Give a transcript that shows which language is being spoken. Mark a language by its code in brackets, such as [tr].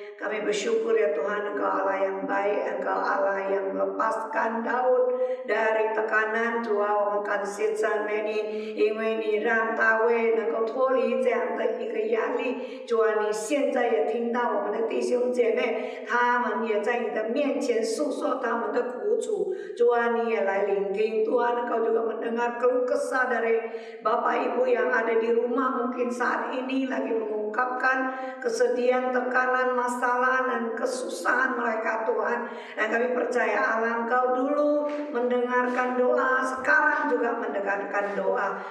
[id] Kami bersyukur ya Tuhan, Engkau Allah yang baik, Engkau Allah yang melepaskan Daud dari tekanan。 [zh] 主啊，我们感谢赞美你，因为你让大卫能够脱离这样的一个压力。主啊，你现在也听到我们的弟兄姐妹，他们也在你的面前诉说他们的苦楚。主啊，你也来聆听。 [id] Tuhan, Engkau juga mendengar keluh kesah dari Bapak Ibu yang ada di rumah mungkin saat ini lagi mengungkapkan kesedihan, tekanan, masalah dan kesusahan mereka Tuhan. Dan kami percaya Allah Engkau dulu mendengarkan doa, sekarang juga mendengarkan doa.